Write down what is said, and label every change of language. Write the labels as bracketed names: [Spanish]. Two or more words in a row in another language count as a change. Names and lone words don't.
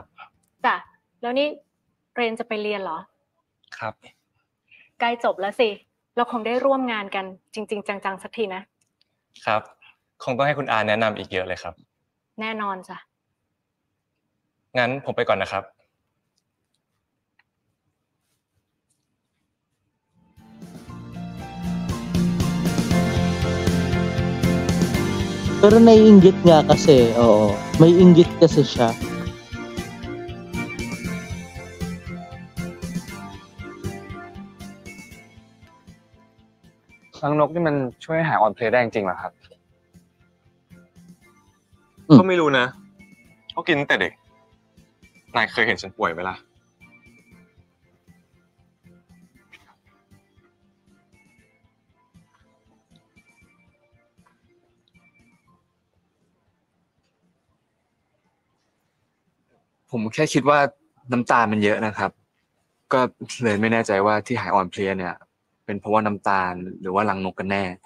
[Thai] จ้ะ แล้วนี่เรนจะไปเรียนเหรอ ครับ ใกล้จบแล้วสิ เราคงได้ร่วมงานกันจริง ๆ จังๆสักทีนะ ครับ คงต้องให้คุณอาแนะนำอีกเยอะเลยครับ แน่นอนจ้ะ งั้นผมไปก่อนนะครับ [Filipino] Pero naiinggit nga kasi, oo. May inggit kasi siya. [Thai] Ang nok นี่มันช่วยหายอ่อนเพลียได้จริงๆเหรอครับ ก็ไม่รู้นะเขากินตั้งแต่เด็ก นายเคยเห็นฉันป่วยไหมล่ะ ผมแค่คิดว่าน้ำตาลมันเยอะนะครับ ก็เลยไม่แน่ใจว่าที่หายอ่อนเพลียเนี่ย เป็นเพราะว่าน้ำตาลหรือว่ารังนกกันแน่